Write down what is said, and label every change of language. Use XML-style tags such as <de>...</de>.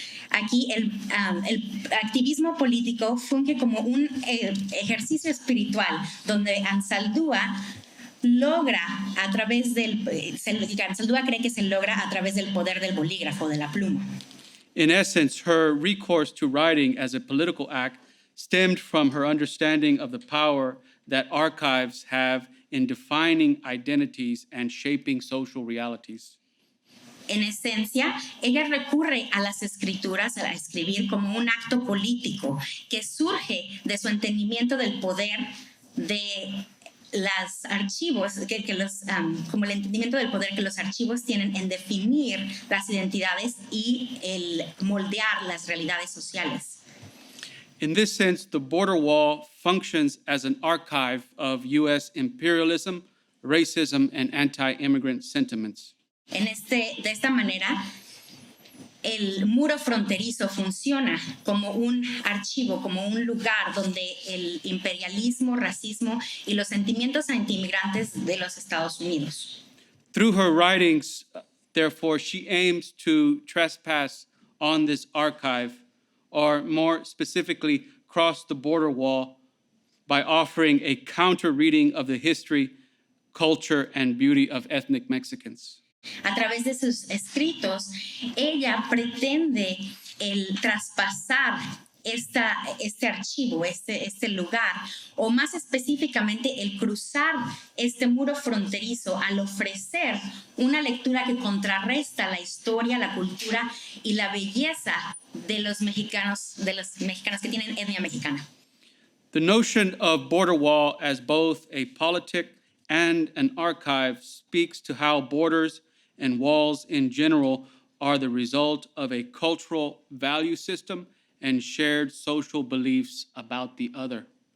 <es>Aquí el activismo político funge como un ejercicio espiritual donde Anzaldúa logra a través Anzaldúa cree que se logra a través del poder del bolígrafo, de la pluma.</es> <en>In essence, her recourse to writing as a political act stemmed from her understanding of the power that archives have in defining identities and shaping social realities.</en> <es>En esencia, ella recurre a las escrituras, a escribir como un acto político que surge de su entendimiento del poder de los archivos, como el entendimiento del poder que los archivos tienen en definir las identidades y el moldear las realidades sociales.</es> <en>In this sense, the border wall functions as an archive of U.S. imperialism, racism, and anti-immigrant sentiments.</en> <es>De esta manera, el muro fronterizo funciona como un archivo, como un lugar donde el imperialismo, racismo y los sentimientos antiinmigrantes de los Estados Unidos.</es> <en>Through her writings, therefore, she aims to trespass on this archive, or more specifically, cross the border wall by offering a counter-reading of the history, culture, and beauty of ethnic Mexicans.</en> <es>A través de sus escritos, ella pretende el traspasar este archivo, este lugar, o más específicamente el cruzar este muro fronterizo al ofrecer una lectura que contrarresta la historia, la cultura y la belleza de los mexicanos que tienen etnia mexicana.</es> <en>The notion of border wall as both a politic and an archive speaks to how borders and walls in general are the result of a cultural value system and shared social beliefs about the other.</en>